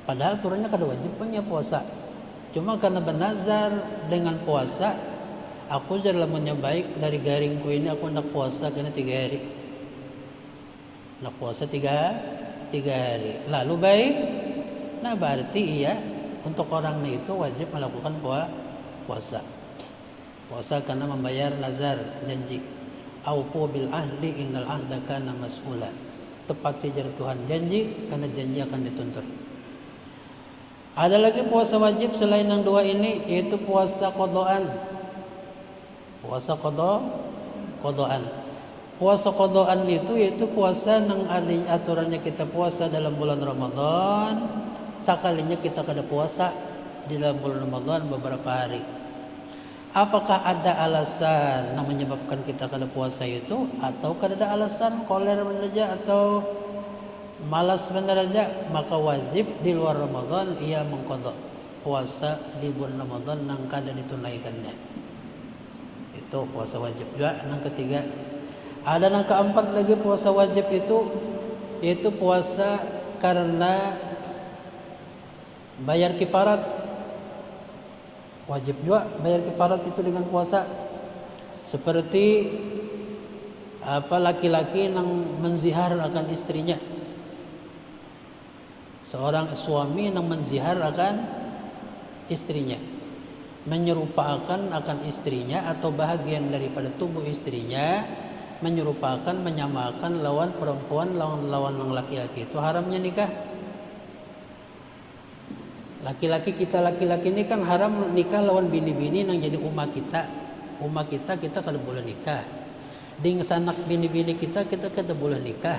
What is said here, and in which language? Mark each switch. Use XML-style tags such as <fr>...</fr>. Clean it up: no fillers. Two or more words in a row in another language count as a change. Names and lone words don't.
<bjn>Padahal aturannya kada wajib punya puasa. Cuma karena bernazar dengan puasa, aku jadi lamunnya baik dari garingku ini aku nak puasa kena 3 hari. Nak puasa tiga hari. Lalu baik, nah berarti iya untuk orang itu wajib melakukan puasa. Puasa karena membayar nazar janji.</bjn> <ar>أوفوا بالعهد إن العهد كان مسؤولا.</ar> <bjn>Tepati jar Tuhan janji karena janji akan dituntut. Ada lagi puasa wajib selain yang dua ini, yaitu puasa qadaan. Puasa qadaan. Puasa qadaan itu yaitu puasa yang ada aturannya kita puasa dalam bulan Ramadan, sekalinya kita kada puasa di dalam bulan Ramadan beberapa hari. Apakah ada alasan yang menyebabkan kita kada puasa itu, atau kada ada alasan koler saja atau malas benar aja, maka wajib di luar Ramadan ia mengqadha puasa di bulan Ramadan yang kada ditunaikannya. Itu puasa wajib juga. Yang ketiga, ada yang keempat lagi puasa wajib itu, yaitu puasa karena bayar kifarat. Wajib juga bayar kifarat itu dengan puasa. Seperti laki-laki yang menzihar akan istrinya. Seorang suami yang menzihar akan istrinya, menyerupakan akan istrinya atau bahagian daripada tubuh istrinya, menyerupakan, menyamakan lawan perempuan, lawan laki-laki, itu haramnya nikah. Laki-laki ini kan haram nikah lawan bini-bini yang jadi umat kita kada boleh nikah. Ding sanak bini-bini kita kada boleh nikah.</bjn>